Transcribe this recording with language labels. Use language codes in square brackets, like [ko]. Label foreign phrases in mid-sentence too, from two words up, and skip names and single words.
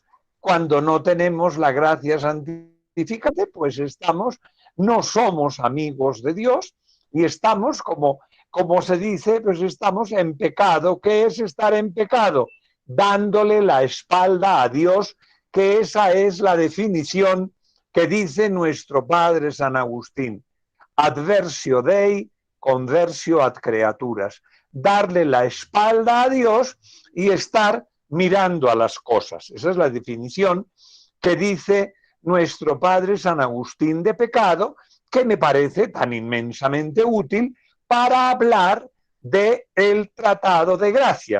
[es] Cuando no tenemos la gracia santificante, pues no somos amigos de Dios y estamos, como se dice, pues estamos en pecado. ¿Qué es estar en pecado? Dándole la espalda a Dios, que esa es la definición que dice nuestro padre San Agustín. [la] Adversio Dei, conversio ad creaturas. [es] Darle la espalda a Dios y estar mirando a las cosas. Esa es la definición que dice nuestro padre San Agustín de pecado, que me parece tan inmensamente útil para hablar del Tratado de Gracia.